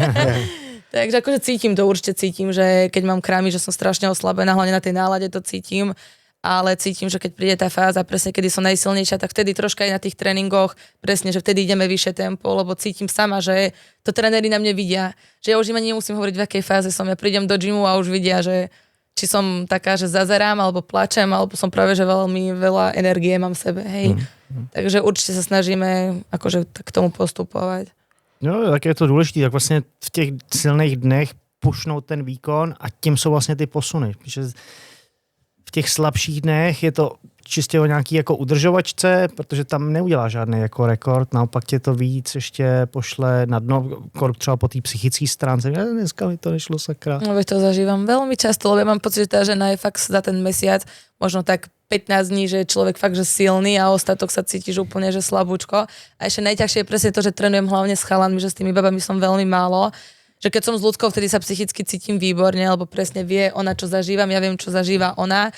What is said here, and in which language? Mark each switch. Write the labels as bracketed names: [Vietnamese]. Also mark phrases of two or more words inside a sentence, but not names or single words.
[Slovak] Takže akože určite cítim, že keď mám krámy, že som strašne oslabená, hlavne na tej nálade to cítim, ale cítim, že keď príde tá fáza, presne kedy som najsilnejšia, tak vtedy troška aj na tých tréningoch, presne, že vtedy ideme vyššie tempo, lebo cítim sama, že to tréneri na mne vidia, že ja už im ani nemusím hovoriť, v akej fáze som, ja prídem do gymu a už vidia, že či som taká, že zazerám, alebo plačem, alebo som práve, že veľmi veľa energie mám v sebe, hej. Takže určite sa snažíme akože k tomu postupovať. [Czech] No, tak je to důležité, tak vlastně v těch silných dnech pušnout ten výkon a tím jsou vlastně ty posuny. Protože v těch slabších dnech je to čistě o nějaký jako udržovačce, protože tam neudělá žádný jako rekord, naopak tě to víc ještě pošle na dno, třeba po té psychické stránce. Dneska mi to nešlo, sakra. No, [Slovak] to zažívam veľmi často, lebo ja mám pocit, že tá žena je fakt za ten mesiac možno tak 15 dní, že je človek fakt, že silný a ostatok sa cítiš úplne, že slabúčko. A ešte najťažšie je presne to, že trénujem hlavne s chalanmi, že s tými babami som veľmi málo. Že keď som s ľudskou, vtedy sa psychicky cítim výborne, lebo presne vie ona, čo zažívam, ja viem, čo zažíva ona.